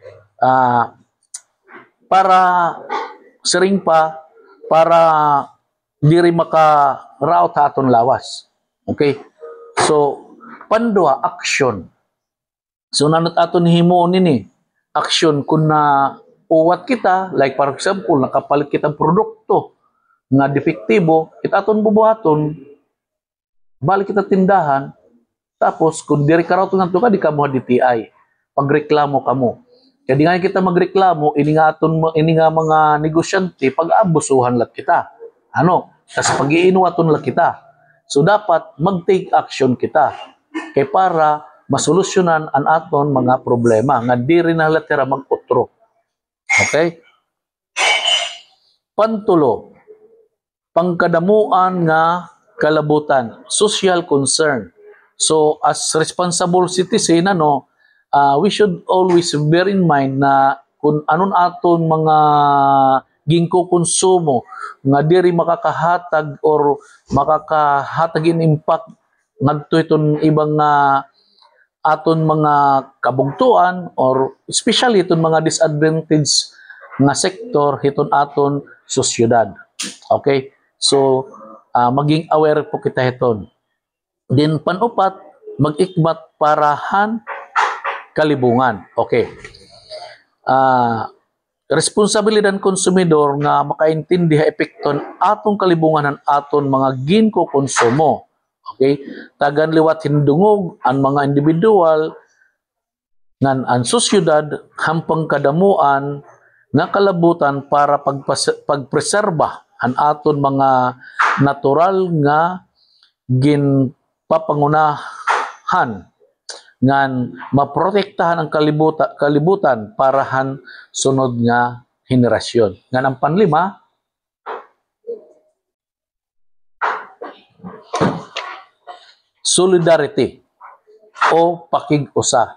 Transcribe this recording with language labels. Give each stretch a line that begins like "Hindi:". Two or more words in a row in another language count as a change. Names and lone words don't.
Waray: Para siring pa, para diri maka-route aton lawas. Okay? So, pandua, action. So, nanot aton himuon nini, action kung na uwat kita,
English: like for example,
Waray: nakapalit kitang produkto nga defektibo, kita aton bubuhaton, balik kita tindahan, tapos kung diri ka-route nga di ka mo DTI, pagreklamo kamo. Kaya di nga kita magreklamo, ini nga mga negosyante, pag-abusuhan lang kita. Ano? Tapos pag-iinuwaton lang kita. So dapat mag-
English: take action
Waray: kita. Kaya para masolusyonan ang aton mga problema. Nga di rin nalatira mag-utro. Okay? Pantulo. Pangkadamuan nga kalabutan.
English: Social concern.
Waray: So
English: as responsible citizen,
Waray: ano,
English: we should always bear in mind
Waray: na kung anon aton mga gingko konsumo nga diri makakahatag or makakahatag in impact ngadto iton ibang aton mga kabugtuan or especially iton mga disadvantaged nga sektor hiton aton sosyedad. Okay? So maging aware po kita hiton. Then panupat, mag-ikmat parahan kalibungan. Okay. Responsibilidad ng konsumidor nga makaintindi ha epekton atong kalibungan ng aton mga ginko konsumo. Okay? Tagan liwat hindungog ang mga individual ngan ang sosyudad hampang kadamuan nga kalabutan para pagpreserba ang aton mga natural nga ginpapangunahan ngan maprotektahan ang kalibutan para han sunod nga henerasyon. Ngan ang panlima, solidarity o pakig-usa.